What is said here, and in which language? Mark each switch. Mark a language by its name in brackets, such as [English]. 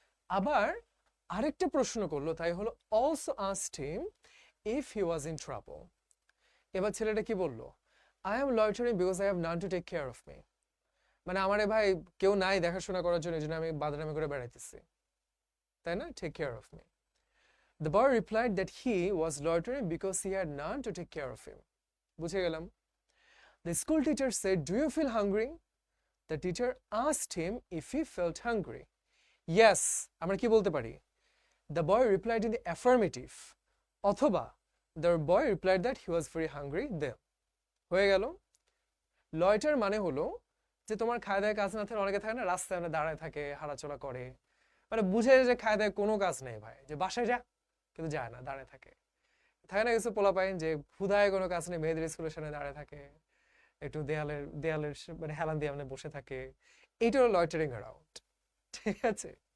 [Bangla] আবার আরেকটা প্রশ্ন করলো, তাই হলো [English] Also asked him if he was in trouble. [Bangla] এবার ছেলেটা কি বললো? [English] I am loitering because I have none to take care of me, [Bangla] মানে আমারে ভাই কেউ নাই দেখাশোনা করার জন্য, এই জন্য আমি বাদরামি করে বেড়াইতেছি, তাই না? [English] Take care of me. The boy replied that he was loitering because he had none to take care of him. [Bangla] বুঝে গেলাম। [English] The school teacher said, do you feel hungry? The teacher asked him if he felt hungry. [Bangla] Yes, আমরা কি বলতে পারি? [English] The boy replied in the affirmative. অথবা the boy replied that he was very hungry then. [Bangla] হয়ে গেল। লয়টার মানে হলো যে তোমার খায় দায় কাজ না থাকে, অনেকে থাকে না রাস্তায় দাঁড়ায় থাকে, হাঁটাচলা করে, মানে বুঝে যে খায় দায় কোনো কাজ নেই ভাই, যে বাসায় যা, কিন্তু যায় না, দাঁড়ায় থাকে। থাকে না কিছু পোলাপাইন যে হুদায় কোনো কাজ নেই, মেয়েদের স্কুলের সামনে দাঁড়ায় থাকে, একটু দেয়ালের মানে হেলান দিয়ে মানে বসে থাকে, এইটা হলো লয়টারিং অ্যারাউন্ড, ঠিক আছে?